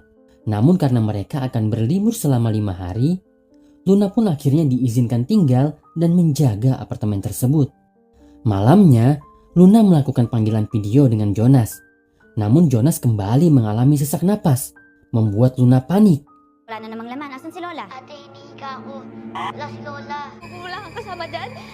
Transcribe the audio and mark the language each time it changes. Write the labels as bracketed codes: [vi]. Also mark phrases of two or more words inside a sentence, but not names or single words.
[id] Namun karena mereka akan berlibur selama 5 hari, Luna pun akhirnya diizinkan tinggal dan menjaga apartemen tersebut. Malamnya, Luna melakukan panggilan video dengan Jonas. Namun Jonas kembali mengalami sesak napas, membuat Luna panik. [tl] Wala na namang laman. Asan si Lola? Ate, iniika ako. Wala si Lola. Wala kang kasama dyan?